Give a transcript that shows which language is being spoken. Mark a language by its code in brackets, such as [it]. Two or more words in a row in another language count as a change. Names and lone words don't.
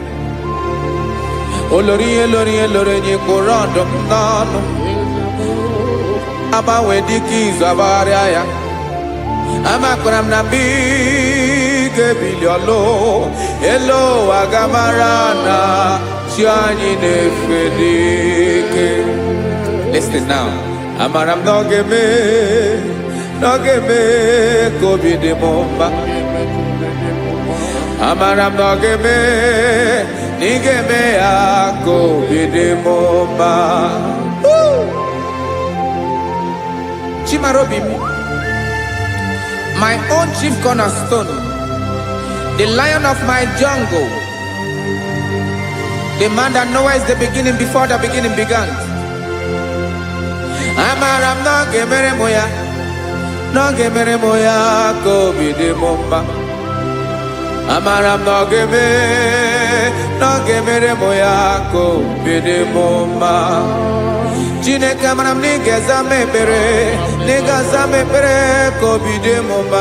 [ig] Olori ihe lori ihe lori enyi kwụrụ ọdụm n'ọnụ. Agbanwe dịka izu agbagharịa ya. Amakwara m na mgbe ị ga-ebili ọlụ elu ụwa ga-amara na chi anyị na-efe n'ike. [en] Listen now. [ig] Amara m na ọ ga-eme ka obi dị m mma. Amara m na ọ ga-eme na ị ga-eme ya ka obi dị m mma. Chimarobi m, [en] my own chief cornerstone, the lion of my jungle, the man that knows the beginning before the beginning began. [ig] Amara m na ọ ga-emere m ya, na ọ ga-emere m ya ka obi dị m mma. Amara m na ọ ga-eme, na ọ ga-emere m ya ka obi dị m mma. Chineke amara m na ị ga-aza m ekpere, na ị ga-aza m ekpere ka obi dị m mma.